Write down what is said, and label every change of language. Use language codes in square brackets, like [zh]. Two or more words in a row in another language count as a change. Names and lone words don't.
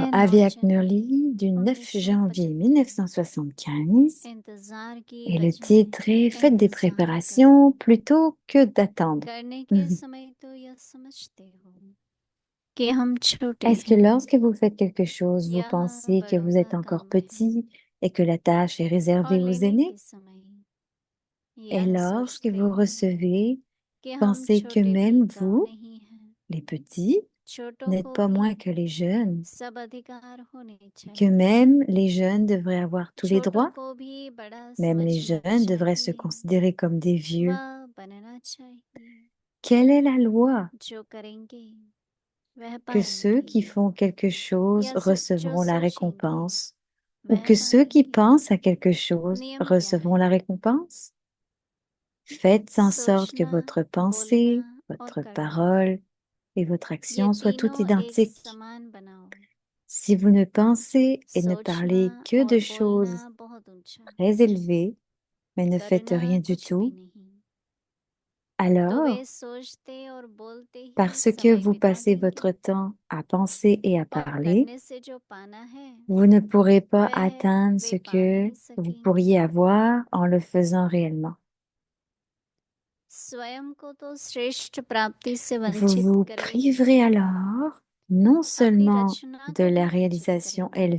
[fr] Alors, 9 [hi] Avyak जनवरी [fr] Murli du 9 janvier [hi] 1975 [fr] 1975, [hi] इंतजार की [fr] et le [hi] बजाय [fr] titre est Faites des [hi] इंतजार करो [fr] préparations plutôt que d'attendre. [hi] करने के समय तो यह समझते हो कि हम छोटे [fr] Est-ce que [hi] हैं [fr] lorsque vous faites quelque chose, vous [hi] यह [fr] pensez que [hi] बड़ों [fr] vous êtes [hi] का [fr] encore [hi] काम है [fr] petit et que la tâche est [hi] और [fr] réservée aux [hi] लेने [fr] aînés? [hi] के समय [fr] Et [hi] यह [fr] lorsque [hi] सोचते [fr] vous [hi] हैं [fr] recevez, [hi] कि हम [fr] pensez que [hi] छोटे भी [fr] même [hi] कम [fr] vous, [hi] नहीं हैं [fr] les petits, [hi] छोटों [fr] n'êtes [hi] को [fr] pas [hi] भी [fr] moins que les jeunes, [hi] सब अधिकार होने [fr] que [hi] चाहिए [fr] même les jeunes devraient avoir tous les [hi] छोटों [fr] droits, [hi] को भी बड़ा [fr] même les [hi] समझना [fr] jeunes devraient se [hi] चाहिए [fr] considérer comme des vieux. [hi] वह बनना चाहिए [fr] Quelle est la loi? [hi] जो करेंगे वह [fr] Que ceux qui [hi] पाएंगे [fr] font quelque chose [hi] या जो [fr] recevront la [hi] सोचेंगे [fr] récompense, ou [hi] वह [fr] que ceux qui [hi] पाएंगे [fr] pensent à quelque chose [hi] नियम क्या [fr] recevront la [hi] है [fr] récompense? Faites en sorte que [hi] सोचना [fr] votre [hi] बोलना [fr] pensée, [hi] और [fr] votre [hi] करना [fr] parole et votre [hi] ये [fr] action soient toutes [hi] तीनों एक [fr] identiques. [hi] समान बनाओ [fr] Si vous ne pensez et ne [hi] सोचना [fr] parlez que [hi] और [fr] de [hi] बोलना [fr] choses [hi] बहुत ऊंचा है [fr] très élevées, mais ne faites [hi] करना [fr] rien du [hi] कुछ भी [fr] tout, [hi] नहीं तो वे [fr] alors, [hi] सोचते और बोलते ही [fr] parce que [hi] समय [fr] vous [hi] बिता [fr] passez [hi] देंगे [fr] votre temps à penser et à [hi] और [fr] parler, [hi] करने से जो पाना है [fr] vous ne pourrez pas [hi] वह [fr] atteindre [hi] वे [fr] ce [hi] पा [fr] que [hi] नहीं [fr] vous [hi] सकेंगे [fr] pourriez avoir en le faisant réellement. [hi] स्वयं को तो श्रेष्ठ प्राप्ति से [fr] Vous [hi] वंचित [fr] vous [hi] करेंगे [fr] priverez alors non [hi] अपनी [fr] seulement [hi] रचना [fr] de [hi] को भी [fr] la [hi] वंचित